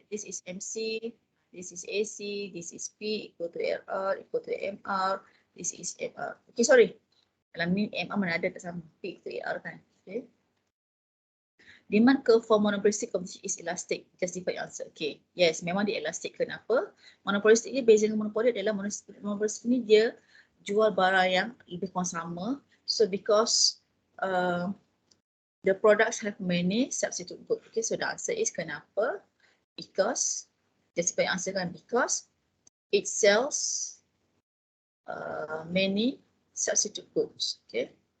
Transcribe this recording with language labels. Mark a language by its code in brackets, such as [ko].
[en] This is MC, this is AC, this is P equal to RR equal to MR, this is MR. Okay, sorry. [ms] Dalam ni MR mana ada tak sama. [en] P equal to AR [ms] kan. Okay. [en] Demand curve for monopolistic competition is elastic. Justify your answer. Okay. Yes, [ms] memang dia elastic. Kenapa? Monopolistic ni beza dengan monopoli adalah monopolistic ni dia jual barang yang lebih kurang sama. [en] So because the products have many substitute goods. Okay, so the answer is [ms] kenapa? [en] Because, justify your answer kan? Because it sells many substitute goods. Okay.